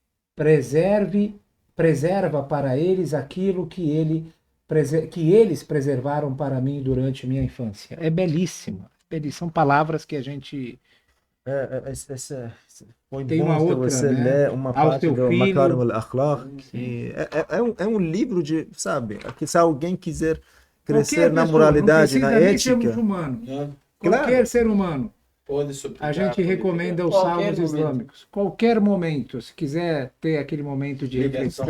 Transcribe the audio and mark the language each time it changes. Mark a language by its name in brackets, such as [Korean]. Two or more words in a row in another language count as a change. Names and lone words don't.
[Portuguese] Preserva para eles aquilo que eles preservaram para mim durante minha infância. É belíssimo. São palavras que a gente... Foi Tem bom uma que outra, você né? lê uma Ao parte teu do filho. Makarim al-Akhlaq. É um livro de, sabe, que se alguém quiser crescer Qualquer na pessoa, moralidade, não na precisa nem ser ética. muçulmano. Né? Qualquer ser humano. pode suplicar. A gente pode recomenda os Qualquer salmos momento. islâmicos. Qualquer momento, se quiser ter aquele momento de pedir ligação,